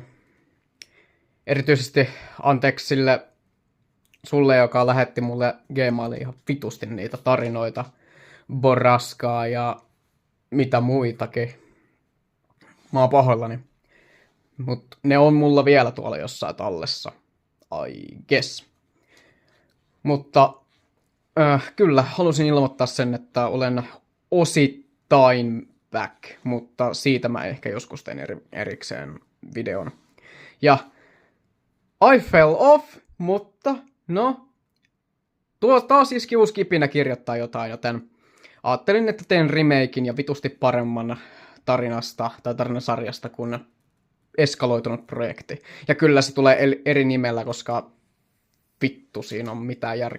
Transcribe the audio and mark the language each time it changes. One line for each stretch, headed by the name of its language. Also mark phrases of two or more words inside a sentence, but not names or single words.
Finnish: Erityisesti anteeksi sulle, joka lähetti mulle Gmailiin ihan vitusti niitä tarinoita, Borraskaa ja mitä muitakin. Mä oon pahoillani. Mut ne on mulla vielä tuolla jossain tallessa.
English: I guess.
Finnish: Mutta kyllä, halusin ilmoittaa sen, että olen osittain back, mutta siitä mä ehkä joskus tein erikseen videon.
English: Ja I fell off,
Finnish: mutta no, taas iski uusi kipinä kirjoittaa jotain, joten ajattelin, että teen remakein ja vitusti paremman tarinasta tai tarinasarjasta kuin eskaloitunut projekti. Ja kyllä se tulee eri nimellä, koska vittu siinä on mitään järkeä.